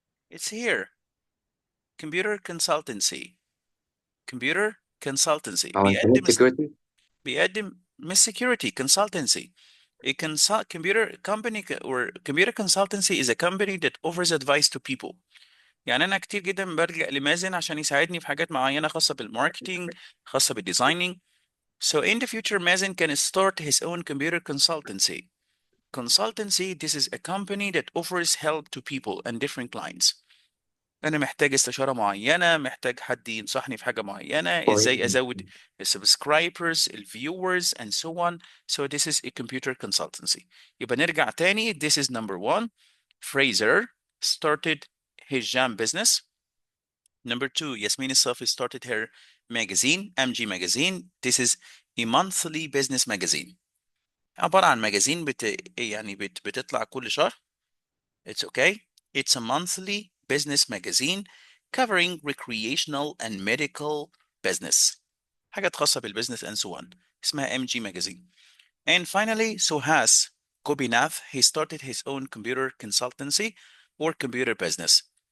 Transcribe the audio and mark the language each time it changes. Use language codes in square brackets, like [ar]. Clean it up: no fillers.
[en] It's here. computer consultancy. computer consultancy [ar] أو بيقدم [en] internet security. [ar] مش security consultancy. [en] A computer company or computer consultancy is a company that offers advice to people. [ar] يعني أنا كتير جدا برجع لمازن عشان يساعدني في حاجات معينة خاصة بالماركتينج، خاصة بالديزايننج. [en] So in the future, Mazen can start his own computer consultancy. Consultancy, this is a company that offers help to people and different clients. [ar] أنا محتاج استشارة معينة، محتاج حد ينصحني في حاجة معينة، إزاي أزود [en] subscribers, viewers, and so on. So this is a computer consultancy. [ar] يبقى نرجع تاني. [en] This is number one. Fraser started his jam business. Number two, Yasmine El-Safy started her magazine, MG magazine. This is a monthly business magazine. [ar] عبارة عن ماجازين بتطلع كل شهر. [en] It's okay. It's a monthly business magazine covering recreational and medical business. [ar] حاجات خاصة [en] بالbusiness and so on. اسمها MG magazine. And finally, Suhas Gopinath, he started his own computer consultancy or computer business.